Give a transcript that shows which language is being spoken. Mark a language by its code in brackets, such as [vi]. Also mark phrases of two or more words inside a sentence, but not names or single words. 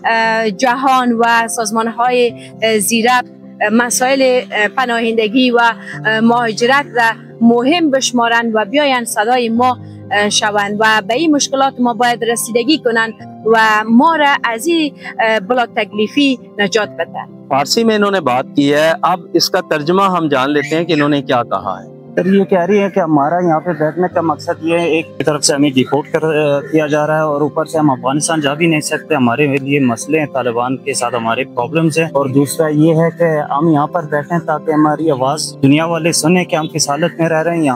[fa] جهان و سازمانهای زیرا مسائل پناهندگی و مهاجرت را مهم بشمارند و بیاین صدای ما شوند و به این مشکلات ما باید رسیدگی کنند و ما را از این بلا تکلیفی نجات بدن. [ur] فارسی میں انہوں نے بات کی ہے، اب اس کا ترجمہ ہم جان لیتے ہیں کہ انہوں نے کیا کہا ہے. سر یہ کہہ رہی ہے کہ ہمارا یہاں پہ بیٹھنے کا مقصد یہ ہے، ایک طرف سے ہمیں ڈیپورٹ کیا جا رہا ہے اور اوپر سے ہم افغانستان جا بھی نہیں سکتے، ہمارے لیے مسئلے ہیں، طالبان کے ساتھ ہمارے پرابلمز ہیں. اور دوسرا یہ ہے کہ ہم یہاں پر بیٹھے تاکہ ہماری آواز دنیا والے سنے کہ ہم کس حالت میں رہ رہے ہیں.